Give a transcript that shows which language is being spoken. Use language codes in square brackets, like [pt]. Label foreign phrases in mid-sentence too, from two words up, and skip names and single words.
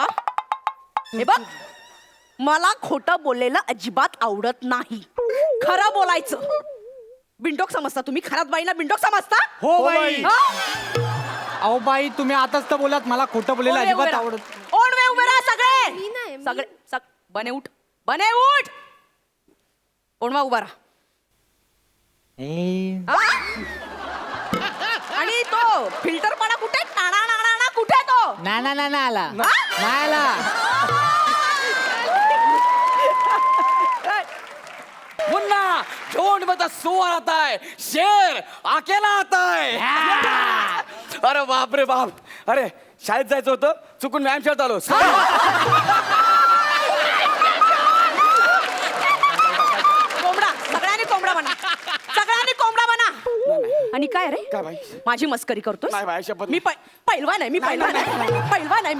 [mr] हे बघ, मला खोटं बोललेलं अजिबात आवडत नाही. खरं बोलायचं. बिंडोक समजता तुम्ही? खरात बाईला बिंडोक समजता? हो बाई. हा? अहो बाई तुम्ही आताच तर बोलात मला खोटं बोलायला ओढवे अजिबात उभे आवडत. राहा. ओढवे उभे राहा सगळे. सगळे बने उठ. बने उठ. ओढवा उभा राहा. हा? आणि तो फिल्टर पाडा कुठे? टाणा नाणा कुठे तो? ना ना ना ना आला हा? नाही आला. [hi] मुन्ना झुंड में तो सुअर आता है, शेर अकेला आता है. [mr] अरे बाप रे बाप. अरे शाळेत जायचं होतं, चुकून व्यायाम शाळेत आलो. कोंबडा. सगळ्यांनी कोंबडा बना. सगळ्यांनी कोंबडा बना. आणि काय रे, काय बाई? माझी मस्करी करतोस? नाही बाई, शपथ मी पैलवान आहे. मी पैलवान आहे. पैलवान आहे मी.